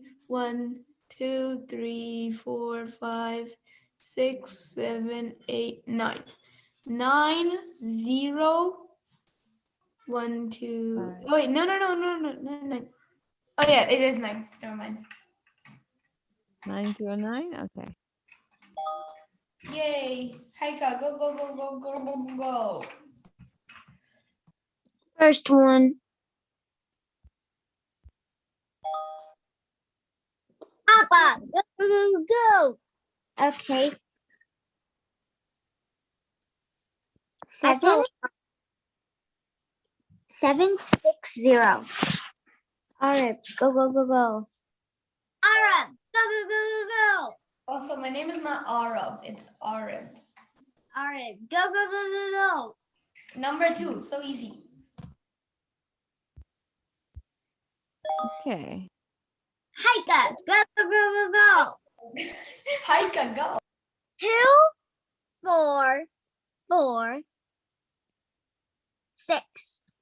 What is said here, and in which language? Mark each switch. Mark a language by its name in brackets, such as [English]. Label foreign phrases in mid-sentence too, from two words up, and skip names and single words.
[English] 1, 2, 3, 4, 5, 6, 7, 8, 9. 9, 0, 1, 2. Five. Oh, wait, no, 9. Oh, yeah, it is 9. Never mind. 909. Okay. Yay. Haika, go, go, go, go, go, go, go, go. First one. Appa, go, go, go, go. Okay. 7, 760. All right, go, go, go, go. Arab, go, go, go, go, go. Also, my name is not Arab, it's Arab. All right, go, go, go, go, go. Number 2, so easy. Okay. Haika, go, go, go, go, go. Haika, go. 2, 4, 4, 6.